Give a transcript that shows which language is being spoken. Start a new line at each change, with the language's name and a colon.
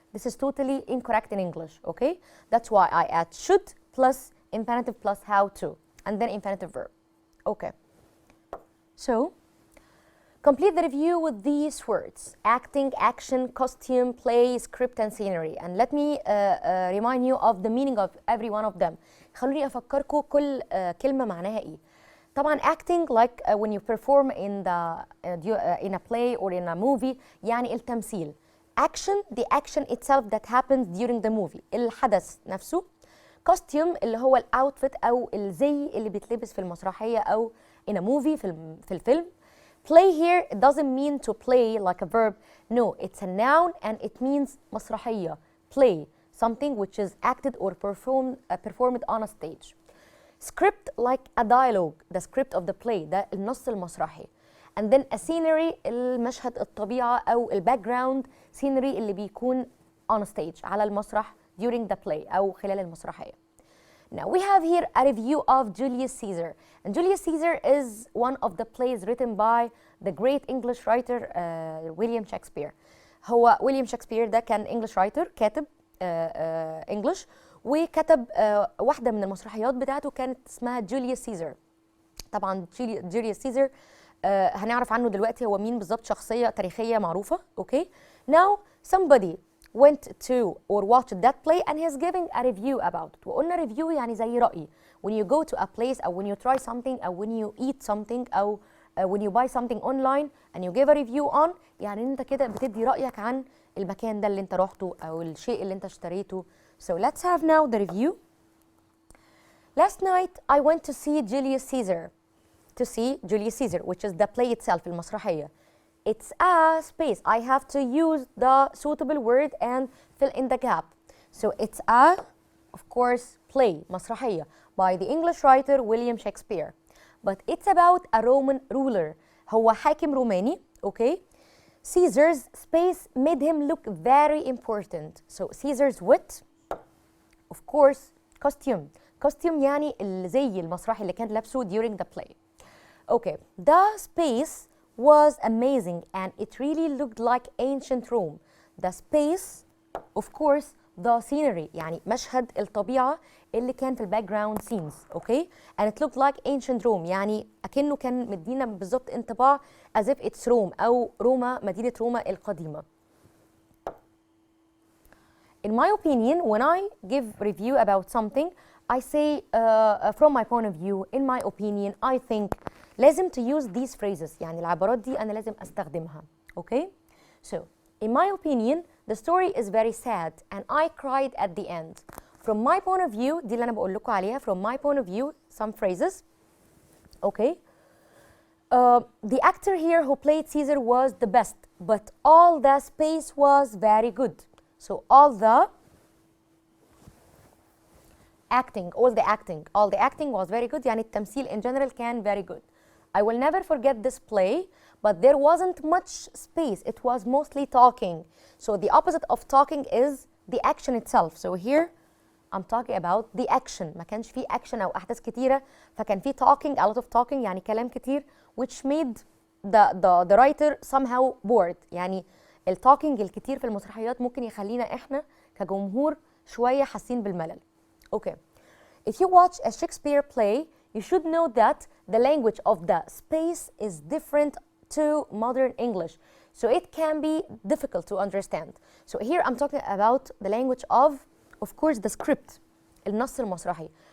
English: This is totally incorrect in English, okay? That's why I add should plus infinitive plus how to and then infinitive verb. Okay. So, complete the review with these words: acting, action, costume, play, script, and scenery. And let me remind you of the meaning of every one of them.
Arabic: خلوني أفكركم كل كلمة معناها إيه.
English: طبعا acting like when you perform in a play or in a movie
Arabic: يعني التمثيل.
English: Action, the action itself that happens during the movie.
Arabic: الحدث نفسه. Costume اللي هو الأوتفيت أو الزي اللي بيتلبس في المسرحية أو
English: in a movie
Arabic: في الفيلم.
English: Play here it doesn't mean to play like a verb. No, it's a noun and it means مسرحية. Play, something which is acted or performed on a stage. Script like a dialogue, the script of the play,
Arabic: ده النص المسرحي.
English: And then a scenery
Arabic: المشهد الطبيعة أو
English: background scenery
Arabic: اللي بيكون
English: on a stage
Arabic: على المسرح
English: during the play
Arabic: أو خلال المسرحية.
English: Now we have here a review of Julius Caesar. And Julius Caesar is one of the plays written by the great English writer William Shakespeare.
Arabic: هو ويليام شكسبير ده كان
English: English writer
Arabic: كاتب English وكتب واحدة من المسرحيات بتاعته كانت اسمها جوليوس سيزر. طبعا جوليوس سيزر هنعرف عنه دلوقتي هو مين بالظبط، شخصية تاريخية معروفة.
English: Okay. Now somebody went to or watched that play and he's giving a review about it.
Arabic: وقلنا review يعني زي رأي.
English: When you go to a place أو when you try something أو when you eat something أو when you buy something online and you give a review on
Arabic: يعني انت كده بتدي رأيك عن المكان ده اللي انت رحته أو الشيء اللي انت اشتريته.
English: So let's have now the review. Last night I went to see Julius Caesar. To see Julius Caesar, which is the play itself, المسرحية. It's a space. I have to use the suitable word and fill in the gap. So it's a, of course, play, مسرحية, by the English writer William Shakespeare. But it's about a Roman ruler.
Arabic: هو حاكم روماني, okay?
English: Caesar's space made him look very important. So Caesar's wit, of course, costume.
Arabic: Costume يعني الزي المسرحي اللي كان لابسه
English: during the play. Okay, the space was amazing and it really looked like ancient Rome. The space, of course, the scenery
Arabic: يعني مشهد الطبيعة اللي كان في
English: background scenes, okay? And it looked like ancient Rome
Arabic: يعني أكنه كان مدينا بالظبط انطباع
English: as if it's Rome
Arabic: أو روما، مدينة روما القديمة.
English: In my opinion, when I give review about something, I say from my point of view, in my opinion, I think لازم to use these phrases
Arabic: يعني العبارات دي أنا لازم أستخدمها.
English: Okay? So, in my opinion, the story is very sad and I cried at the end. From my point of view,
Arabic: دي اللي أنا بقول لكم عليها.
English: From my point of view, some phrases. Okay? The actor here who played Caesar was the best, but all the space was very good. So, all the acting was very good.
Arabic: يعني التمثيل
English: in general كان very good. I will never forget this play, but there wasn't much space. It was mostly talking. So the opposite of talking is the action itself. So here I'm talking about the action.
Arabic: ما كانش فيه
English: action
Arabic: أو أحداث كتيرة، فكان فيه
English: talking, a lot of talking
Arabic: يعني كلام كتير,
English: which made the writer somehow bored.
Arabic: يعني الtalking الكتير في المسرحيات ممكن يخلينا إحنا كجمهور شوية حاسين بالملل.
English: Okay. If you watch a Shakespeare play, you should know that the language of the space is different to modern English. So it can be difficult to understand. So here I'm talking about the language of course, the script,
Arabic: النص المسرحي.